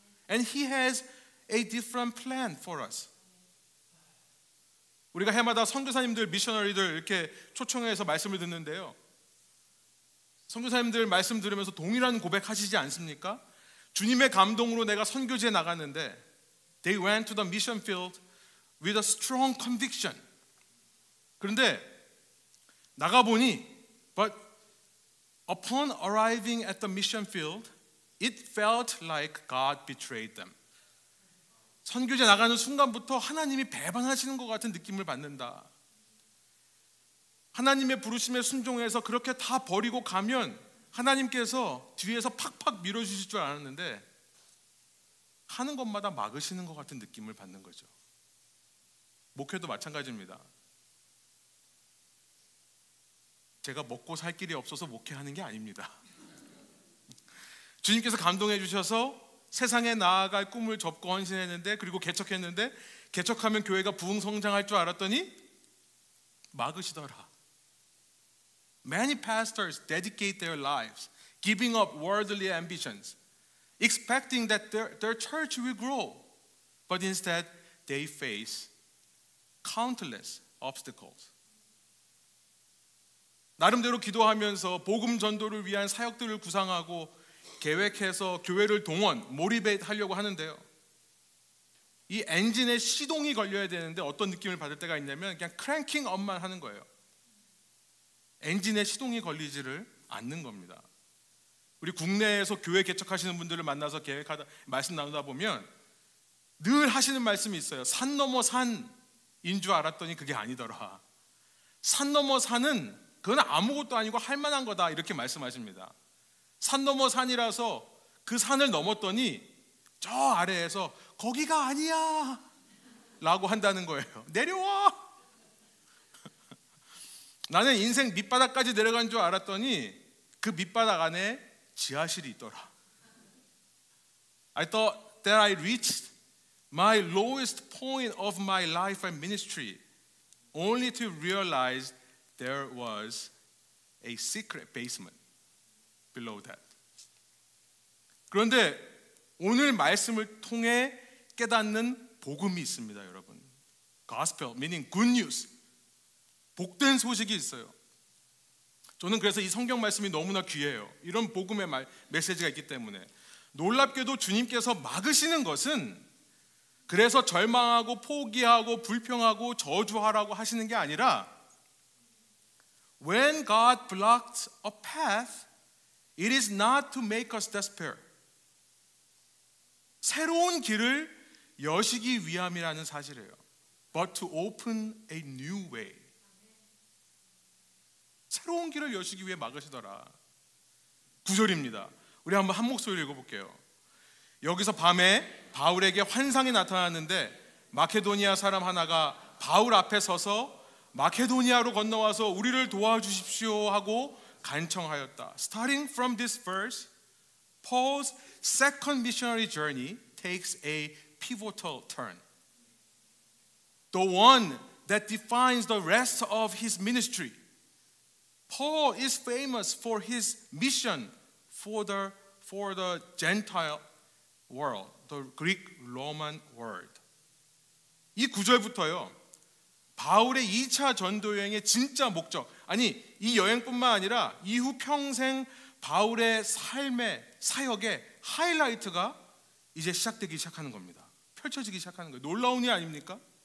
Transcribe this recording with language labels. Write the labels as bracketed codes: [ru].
[en] And He has a different plan for us. [ko] 우리가 해마다 선교사님들, 미셔너리들 이렇게 초청해서 말씀을 듣는데요, 선교사님들 말씀 들으면서 동일한 고백하시지 않습니까? 주님의 감동으로 내가 선교지에 나갔는데 [en] They went to the mission field with a strong conviction. [ko] 그런데 나가보니 [en] But upon arriving at the mission field, It felt like God betrayed them. [ko] 선교제 나가는 순간부터 하나님이 배반하시는 것 같은 느낌을 받는다. 하나님의 부르심에 순종해서 그렇게 다 버리고 가면 하나님께서 뒤에서 팍팍 밀어주실 줄 알았는데 하는 것마다 막으시는 것 같은 느낌을 받는 거죠. 목회도 마찬가지입니다. 제가 먹고 살 길이 없어서 목회하는 게 아닙니다. 주님께서 감동해 주셔서 세상에 나아갈 꿈을 접고 헌신했는데, 그리고 개척했는데, 개척하면 교회가 부흥성장할 줄 알았더니 막으시더라. [en] Many pastors dedicate their lives giving up worldly ambitions, expecting that their church will grow, but instead they face countless obstacles. [ko] 나름대로 기도하면서 복음 전도를 위한 사역들을 구상하고 계획해서 교회를 동원, 모리베이트하려고 하는데요. 이 엔진에 시동이 걸려야 되는데 어떤 느낌을 받을 때가 있냐면 그냥 크랭킹 업만 하는 거예요. 엔진에 시동이 걸리지를 않는 겁니다. 우리 국내에서 교회 개척하시는 분들을 만나서 말씀 나누다 보면 늘 하시는 말씀이 있어요. 산 넘어 산인 줄 알았더니 그게 아니더라. 산 넘어 산은 그건 아무것도 아니고 할 만한 거다, 이렇게 말씀하십니다. 산 넘어 산이라서 그 산을 넘었더니 저 아래에서 거기가 아니야 라고 한다는 거예요. 내려와. 나는 인생 밑바닥까지 내려간 줄 알았더니 그 밑바닥 안에 지하실이 있더라. [en] I thought that I reached my lowest point of my life and ministry, only to realize there was a secret basement below that. [ko] 그런데 오늘 말씀을 통해 깨닫는 복음이 있습니다, 여러분. [en] Gospel, meaning good news. [ko] 복된 소식이 있어요. 저는 그래서 이 성경 말씀이 너무나 귀해요. 이런 복음의 메시지가 있기 때문에. 놀랍게도 주님께서 막으시는 것은 그래서 절망하고 포기하고 불평하고 저주하라고 하시는 게 아니라, [en] when God blocks a path, it is not to make us despair. [ko] 새로운 길을 여시기 위함이라는 사실이에요. [en] But to open a new way. [ko] 새로운 길을 여시기 위해 막으시더라. 9절입니다. 우리 한번 한 목소리로 읽어볼게요. 여기서 밤에 바울에게 환상이 나타났는데 마케도니아 사람 하나가 바울 앞에 서서 마케도니아로 건너와서 우리를 도와주십시오 하고 간청하였다. [en] Starting from this verse, Paul's second missionary journey takes a pivotal turn. The one that defines the rest of his ministry. Paul is famous for his mission for the Gentile world, the Greek-Roman world. [ko] 이 구절부터요, 바울의 2차 전도 여행의 진짜 목적, 아니 이 여행뿐만 아니라 이후 평생 바울의 삶의 사역의 하이라이트가 이제 시작되기 시작하는 겁니다. 펼쳐지기 시작하는 거예요. 놀라운 일 아닙니까?